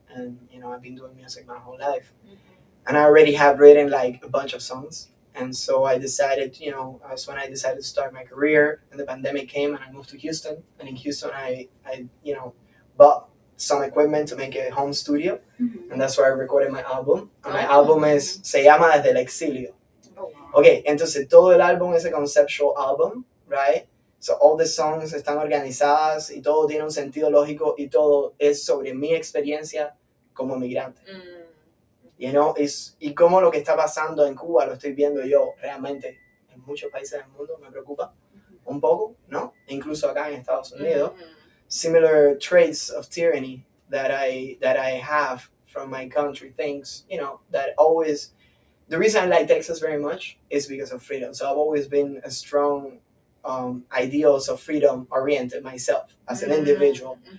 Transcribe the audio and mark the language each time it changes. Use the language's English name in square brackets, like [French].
[English] And, I've been doing music my whole life. And I already have written like a bunch of songs. And so I decided, that's when I decided to start my career, and the pandemic came and I moved to Houston. And in Houston, I bought some equipment to make a home studio. And that's where I recorded my album. And my album [Spanish] se llama Desde el Exilio. Ok, entonces todo el álbum es [English] a conceptual album, right? So all the songs [Spanish] están organizadas y todo tiene un sentido lógico y todo es sobre mi experiencia como migrante. Y cómo lo que está pasando en Cuba lo estoy viendo yo realmente en muchos países del mundo, me preocupa un poco, ¿no? Incluso acá en Estados Unidos. [English] Similar traits of tyranny that I have from my country, things, that always, the reason I like Texas very much is because of freedom. So I've always been a strong ideals of freedom oriented myself as an individual.